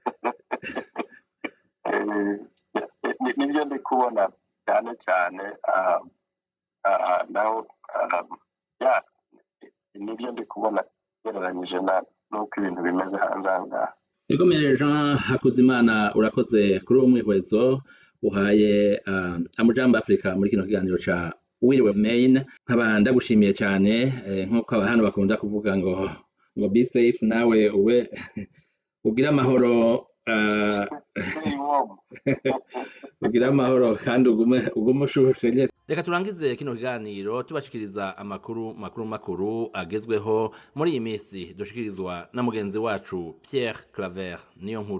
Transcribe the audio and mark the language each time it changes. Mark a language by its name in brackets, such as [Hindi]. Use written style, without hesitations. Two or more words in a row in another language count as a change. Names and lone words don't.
[Kinyarwanda] Nibyo ndi kubona cyane cyane, naho nibyo ndi kubona gereranyije n'uko ibintu bimeze hanze aha ngaha. [Rundi] Ikomeye Jean Hakuzimana, urakoze kuri uwo mwihwezo uhaye Amujambo Africa muri kino kiganiro ca Wiriwe Maine. Nkaba ndagushimiye cyane, nk'uko hano bakunda kuvuga ngo [English] be safe, [Rundi] nawe ube ugira amahoro, ugira amahoro kandi ugume ushushe. Reka turangize kino kiganiro tubashikiriza amakuru agezweho muri iyi minsi, dushikirizwa na mugenzi wacu Pierre Claver niyo nkuru.